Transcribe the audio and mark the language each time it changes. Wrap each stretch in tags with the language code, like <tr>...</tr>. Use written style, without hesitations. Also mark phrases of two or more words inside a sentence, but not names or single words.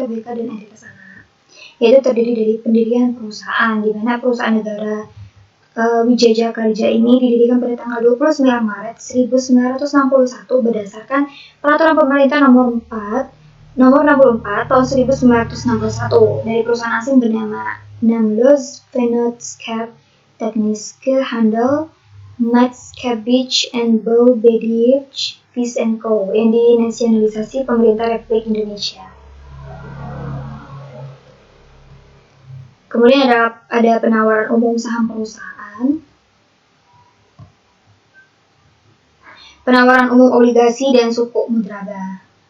<id>Tbk dan entitas anak, yaitu terdiri dari pendirian perusahaan, di mana perusahaan negara Wijaya Karya ini didirikan pada tanggal 29 Maret 1961 berdasarkan Peraturan Pemerintah Nomor 64 Tahun 1961 dari perusahaan asing bernama Namlos Vennootschap Technische Handel Maatschappij en Bouwbedrijf Vis & Co yang dinasionalisasi Pemerintah Republik Indonesia. Kemudian ada penawaran umum saham perusahaan, penawaran umum obligasi dan sukuk mudraba.</id>